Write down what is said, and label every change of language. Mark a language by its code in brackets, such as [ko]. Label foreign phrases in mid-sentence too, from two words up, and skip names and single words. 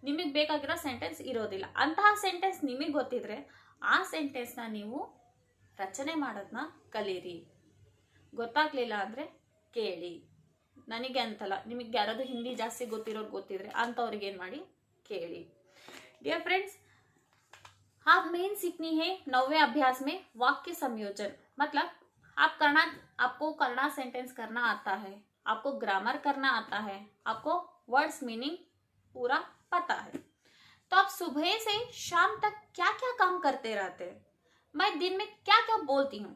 [kn] ನಿಮಗೆ ಬೇಕಾಗಿರೋ ಸೆಂಟೆನ್ಸ್ ಇರೋದಿಲ್ಲ. ಅಂತಹ ಸೆಂಟೆನ್ಸ್ ನಿಮಗೆ ಗೊತ್ತಿದ್ರೆ ಆ ಸೆಂಟೆನ್ಸ್ನ ನೀವು ರಚನೆ ಮಾಡೋದನ್ನ ಕಲೀರಿ. ಗೊತ್ತಾಗ್ಲಿಲ್ಲ ಅಂದರೆ ಕೇಳಿ. ನನಗೆ ಅಂತಲ್ಲ, ನಿಮಗೆ ಯಾರಾದರೂ ಹಿಂದಿ ಜಾಸ್ತಿ ಗೊತ್ತಿರೋರು ಗೊತ್ತಿದ್ರೆ ಅಂಥವ್ರಿಗೆ ಏನು ಮಾಡಿ, ಕೇಳಿ. [en] dear friends, [hi] आप मेन सीखनी है 9वें अभ्यास में वाक्य संयोजन. मतलब आपको करना सेंटेंस करना आता है, आपको ग्रामर करना आता है, आपको [en] words meaning [hi] पूरा पता है. तो आप सुबह से शाम तक क्या क्या काम करते रहते हैं, मैं दिन में क्या क्या बोलती हूँ.